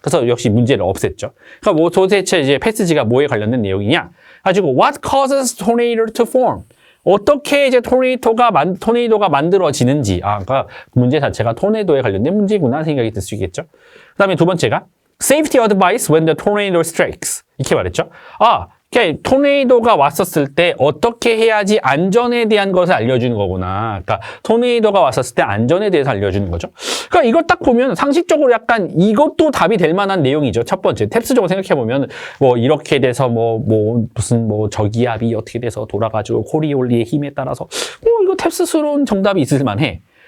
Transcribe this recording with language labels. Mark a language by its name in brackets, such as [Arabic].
[Korean] 그래서 역시 문제를 없앴죠. 그러니까 뭐 도대체 이제 패스지가 뭐에 관련된 내용이냐? 가지고 [English] What causes tornado to form? [Korean] 어떻게 이제 토네이도가 만들어지는지. 그러니까 문제 자체가 토네이도에 관련된 문제구나 생각이 들 수 있겠죠. 그 다음에 두 번째가 [English] Safety advice when the tornado strikes. [Korean] 이렇게 말했죠. 토네이도가 왔었을 때 어떻게 해야지 안전에 대한 것을 알려주는 거구나. 그러니까 토네이도가 왔었을 때 안전에 대해서 알려주는 거죠. 그러니까 이걸 딱 보면 상식적으로 약간 이것도 답이 될 만한 내용이죠. 첫 번째, 탭스적으로 생각해 보면 뭐 이렇게 돼서 무슨 저기압이 어떻게 돼서 돌아가지고 코리올리의 힘에 따라서 이거 탭스스러운 정답이 있을 만해.